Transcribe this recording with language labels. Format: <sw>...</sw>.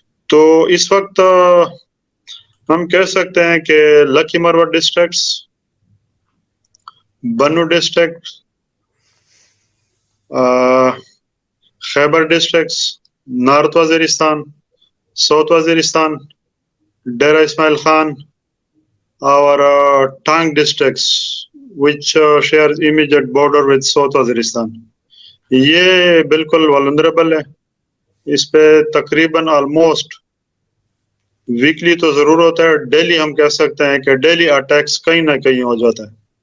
<ur>تو اس وقت ہم کہہ سکتے ہیں کہ لکی مروت districts</ur> <en>Bannu district, Khyber districts, North Waziristan, South Waziristan, Dera Ismail Khan, our Tang districts, which shares immediate border with South Waziristan.</en> <ur>یہ بالکل vulnerable ہے. اس پہ تقریباً آلموسٹ ویکلی تو ضرور ہوتا ہے. ڈیلی ہم کہہ سکتے ہیں کہ ڈیلی اٹیکس کہیں نہ کہیں ہو جاتا ہے.</ur>